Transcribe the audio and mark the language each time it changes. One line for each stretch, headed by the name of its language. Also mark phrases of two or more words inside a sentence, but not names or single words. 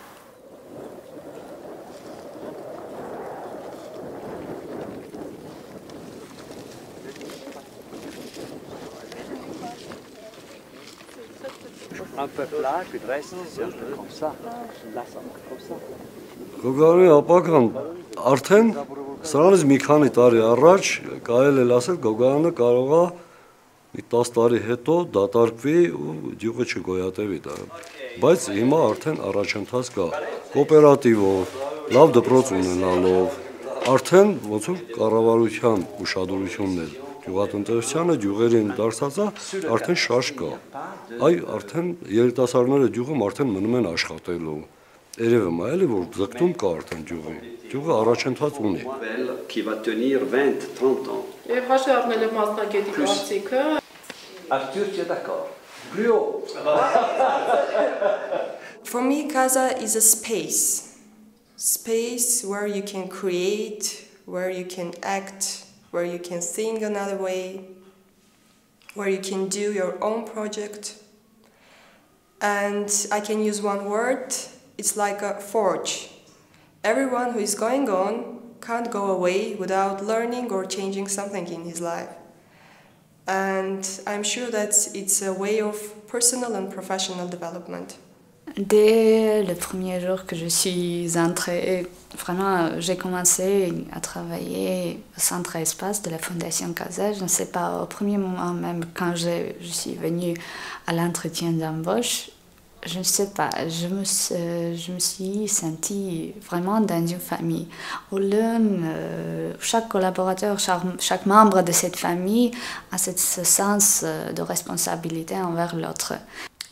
French: Un peu plat, puis le reste, c'est un peu comme ça. Là, ça marche comme ça.
Armenian: Գոգարանի ապագան արդեն սրանից մի քանի տարի առաջ կարելի է ասել Գոգարանը կարող է մի 10 տարի հետո դատարկվի ու յուղը չգոյատևի դա։ Բայց հիմա արդեն առաջընթաց կա կոոպերատիվով, լավ դպրոց ունենալով, արդեն ոնց որ կառավարության ուշադրությունն է գյուղատնտեսությանը, գյուղերին դարձած է, արդեն շարժ կա։ Այ արդեն երիտասարդները գյուղում արդեն մնում են աշխատելու։ Երևում է էլի որ ձգտում կա արդեն գյուղի։ Գյուղը առաջընթաց ունի։
French: Qui va tenir 20-30 ans.
Armenian: Եվ հաշվի առնելով մասնագետի կարծիքը,
French: Arthur, tu es d'accord? Plus haut.
English: For me, Casa is a space where you can create, where you can act, where you can think another way, where you can do your own project. And I can use one word, it's like a forge. Everyone who is going on can't go away without learning or changing something in his life. And I'm sure that it's a way of personal and professional development.
French: Dès le premier jour que je suis entrée, vraiment, j'ai commencé à travailler au centre espace de la Fondation Casa. Je ne sais pas, au premier moment même, quand je suis venue à l'entretien d'embauche, je ne sais pas, je me suis sentie vraiment dans une famille où chaque collaborateur, chaque membre de cette famille a ce sens de responsabilité envers l'autre.